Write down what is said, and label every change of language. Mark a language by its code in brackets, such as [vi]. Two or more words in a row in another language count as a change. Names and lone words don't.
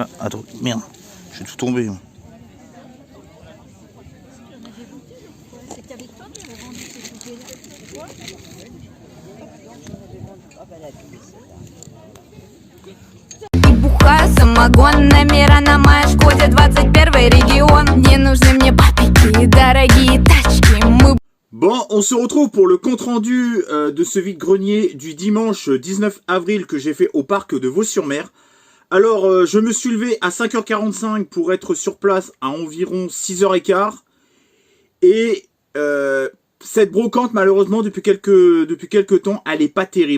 [fr] Attends, merde, je vais tout tomber. Moi. [ru] Самогон, номера на моей Шкоде, 21 регион. Не нужны мне папики, дорогие тачки. [fr] on se retrouve pour le compte-rendu de ce vide-grenier du dimanche 19 avril que j'ai fait au parc de Vaux-sur-Mer. Alors, je me suis levé à 5h45 pour être sur place à environ 6h15. Et cette brocante, malheureusement, depuis quelques temps, elle est pas terrible.